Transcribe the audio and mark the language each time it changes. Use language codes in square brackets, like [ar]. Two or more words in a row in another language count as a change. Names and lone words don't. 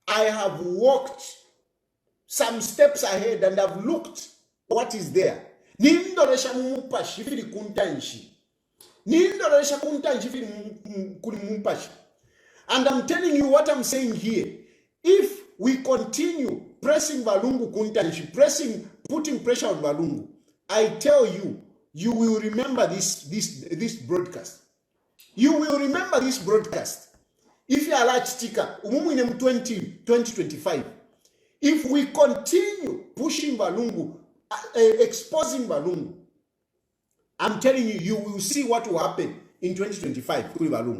[en] I have walked some steps ahead and I've looked what is there. [bem] Nindoresha mumpashi fili kuntanshi. Nindoresha kuntanshi fili mumpashi. [en] And I'm telling you what I'm saying here. If we continue pressing Balungu kuntanshi, putting pressure on Balungu, I tell you, you will remember this broadcast. You will remember this broadcast. If you are large sticker, 2025, if we continue pushing Balungu, exposing Balungu, I'm telling you, you will see what will happen in 2025 with Balungu.